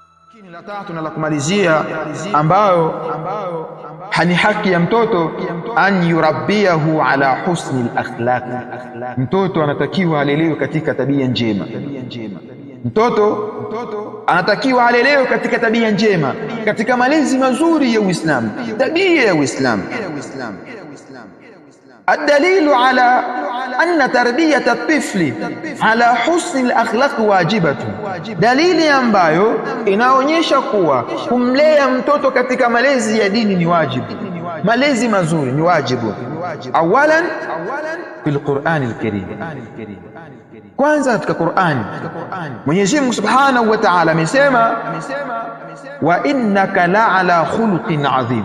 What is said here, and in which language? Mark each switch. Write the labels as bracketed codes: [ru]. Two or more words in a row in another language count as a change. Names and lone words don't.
[sw] Lakini la tatu na la kumalizia ambayo ni haki ya mtoto, [ar] أن يربيه على حسن الأخلاق. [sw] Mtoto anatakiwa alelewe katika tabia njema. Mtoto anatakiwa alelewe katika tabia njema, katika malezi mazuri ya Uislamu, tabia ya Uislamu. [ar] الدليل على أن تربية الطفل على حسن الأخلاق واجبة. [sw] dalili ambayo inaonyesha kuwa kumlea mtoto katika malezi ya dini ni wajibu, malezi mazuri ni wajibu. [ar] أولا في القرآن الكريم, [sw] kwanza katika Qur'ani Mwenyezi Mungu [ar] سبحانه وتعالى [sw] amesema [ar] وإنك لعلى خلق عظيم.